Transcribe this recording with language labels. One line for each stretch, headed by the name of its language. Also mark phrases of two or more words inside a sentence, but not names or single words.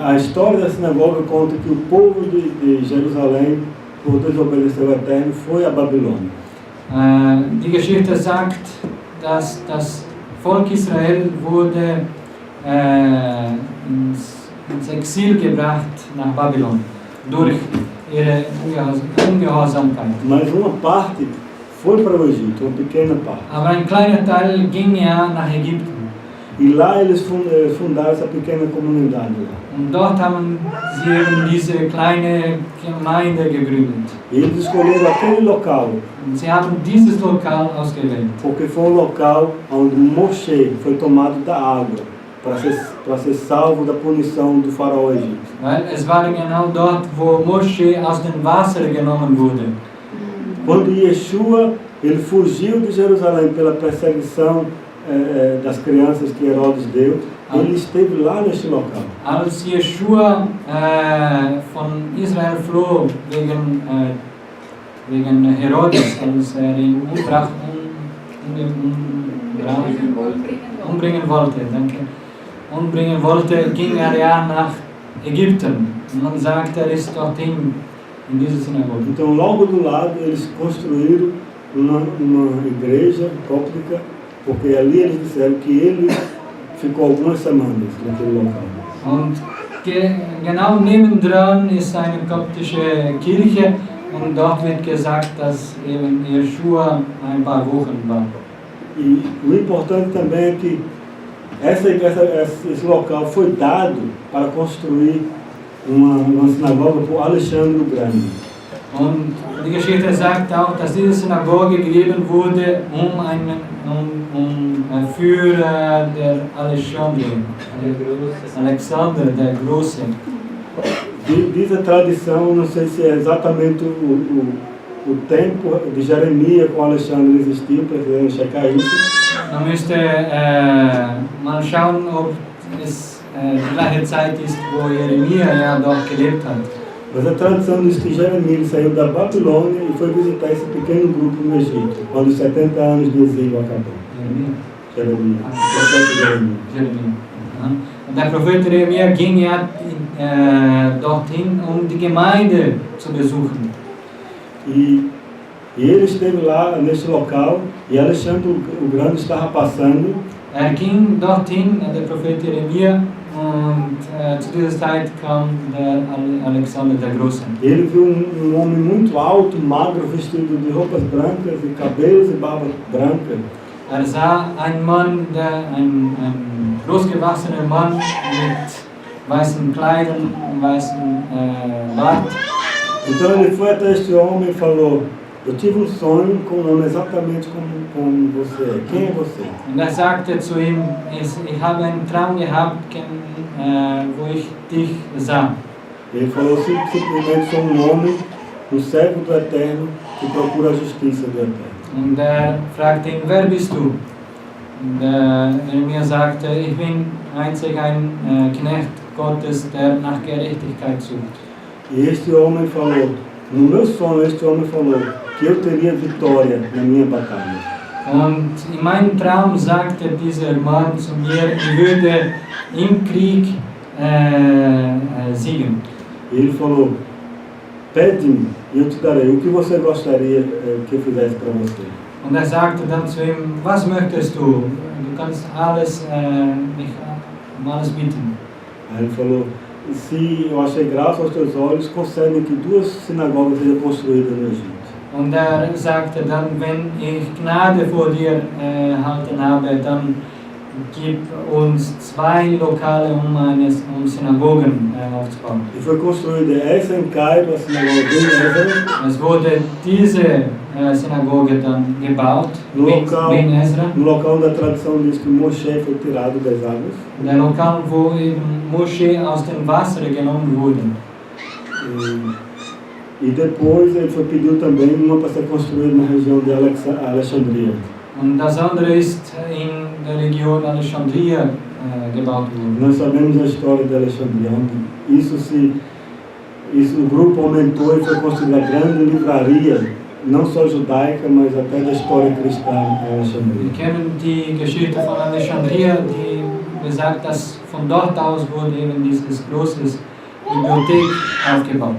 Portuguese: A história da sinagoga conta que o povo de Jerusalém, por desobedecer o Eterno, foi a Babilônia.
German: Die Geschichte sagt, dass das Volk Israel wurde ins Exil gebracht nach Babylon durch ihre Ungehorsamkeit.
Portuguese: Mas uma parte foi para o Egito, uma pequena parte.
German: Aber ein kleiner Teil ging ja nach Ägypten.
Portuguese: E lá eles fundaram essa pequena comunidade lá.
German: Und dort haben sie eben diese kleine Gemeinde gegründet.
Portuguese: E eles escolheram aquele local.
German: Und sie haben dieses Lokal ausgewählt.
Portuguese: Porque foi um local onde Moshe foi tomado da água para ser salvo da punição do faraó egípcio.
German: Weil es war genau dort, wo Moshe aus dem Wasser genommen wurde.
Portuguese: Quando Yeshua ele fugiu de Jerusalém pela perseguição das crianças que Herodes deu, ele esteve lá neste local.
German: Als Yeshua von Israel floh wegen Herodes, als ihn umbringen wollte, ging ja nach Ägypten. Und man sagt, ist dorthin in dieser Synagoge.
Portuguese: Então, logo do lado, eles construíram uma igreja cóptica, porque ali eles disseram que ele ficou algumas semanas naquele local.
German: Und genau nebendran ist eine koptische Kirche und dort wird gesagt, dass eben Yeshua ein paar Wochen war.
Portuguese: E o importante também é que esse local foi dado para construir uma sinagoga por Alexandre o Grande.
German: Und die Geschichte sagt auch, dass diese Synagoge gegeben wurde, für der Alexander der Große.
Portuguese: Diz a tradição, não sei se é exatamente o tempo de Jeremias com Alexandre existiu, precisamos checar isso.
German: Man müsste mal schauen, ob es die gleiche Zeit ist, wo Jeremia ja dort gelebt hat.
Portuguese: Mas a tradição diz que Jeremias saiu da Babilônia e foi visitar esse pequeno grupo no Egito, quando os 70 anos de exílio acabou. Jeremias.
German: Und der Prophet Jeremia ging ja dorthin, die Gemeinde zu besuchen.
Portuguese: E ele esteve lá nesse local e Alexandre o Grande estava passando.
German: Ging dorthin, der Prophet Jeremia, und zu dieser Zeit kam der Alexander der Große.
Portuguese: Ele viu homem muito alto, magro, vestido de roupas brancas e cabelos e barba branca.
German: Sah einen Mann, ein großgewachsener Mann mit weißen Kleidern, weißen Bart.
Portuguese: Então ele foi até este homem e falou: eu tive sonho com um nome exatamente como você é. Quem é você?
German: Und sagte zu ihm: ich habe einen Traum gehabt, wo ich dich sah.
Portuguese: Ele falou: simplesmente sou um homem, um servo do Eterno que procura a justiça do Eterno.
German: Und er fragte ihn, wer bist du? Und Jeremia sagte, ich bin einzig ein Knecht Gottes, der nach Gerechtigkeit sucht.
Portuguese: E este homem falou, no meu sonho este homem falou que eu teria vitória na minha batalha.
German: Und in meinem Traum sagte dieser Mann zu mir, ich würde im Krieg siegen.
Portuguese: E ele falou, pede-me e eu te darei. O que você gostaria que eu fizesse para você?
German: Und er sagte dann zu ihm, was möchtest du? Du kannst alles, mich um alles bitten.
Portuguese: Aí ele falou, se eu achei graça aos teus olhos, concede que 2 sinagogas sejam construídas no Egito.
German: Und er sagte dann, wenn ich Gnade vor dir erhalten habe, dann gib uns 2 Lokale, um Synagogen aufzubauen.
Portuguese: E foi construída essa em Cairo, a sinagoga de Ezra.
German: Es wurde diese Synagoge dann gebaut,
Portuguese: No Ezra. local onde a tradição diz que Moshe foi tirado das águas.
German: Der Lokal, wo eben Moshe aus dem Wasser genommen wurde.
Portuguese: E depois ele pediu também uma para ser construída na região de Alexandria.
German: Und das andere ist in der Region Alexandria gebaut worden.
Portuguese: Nós sabemos a história de Alexandria, onde o grupo aumentou e foi construída a grande livraria, não só judaica, mas até da história cristã em Alexandria.
German: Wir kennen die Geschichte von Alexandria, die besagt, dass von dort aus wurde eben dieses große Bibliothek aufgebaut.